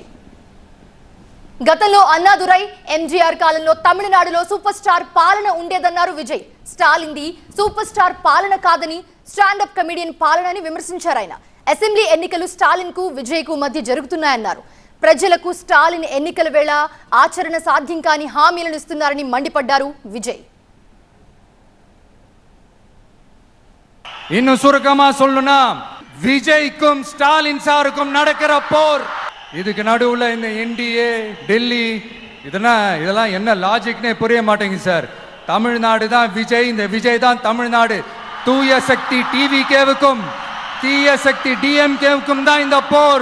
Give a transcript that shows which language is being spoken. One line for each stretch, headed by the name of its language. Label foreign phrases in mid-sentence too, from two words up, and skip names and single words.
Telugu: గతంలో అన్నాదురై ఎంజీఆర్ కాలంలో తమిళనాడులో
English: super star
Telugu: పాలన ఉండేదన్నారు విజయ్. స్టాలిన్ది
English: super star
Telugu: పాలన కాదని
English: standup comedian
Telugu: పాలన అని విమర్శించారు ఆయన. అసెంబ్లీ ఎన్నికలు స్టాలిన్ కు విజయ్ కు మధ్య జరుగుతున్నాయన్నారు. ప్రజలకు స్టాలిన్ ఎన్నికల వేళ ఆచరణ సాధ్యం కాని హామీలను ఇస్తున్నారని మండిపడ్డారు విజయ్.
Tamil: இன்னும் சுருக்கமா சொல்லணும்னா விஜய்க்கும் ஸ்டாலின் சாருக்கும் நடக்கிற போர். இதுக்கு நடுவுல இந்த என்டிஏ டெல்லி இதெல்லாம் என்ன லாஜிக்னே புரிய மாட்டேங்குது சார். தமிழ்நாடு தான் விஜய், இந்த விஜய் தான் தமிழ்நாடு. தூய சக்தி டிவிகேவுக்கும் தீய சக்தி டிஎம்கேவுக்கும் தான் இந்த போர்.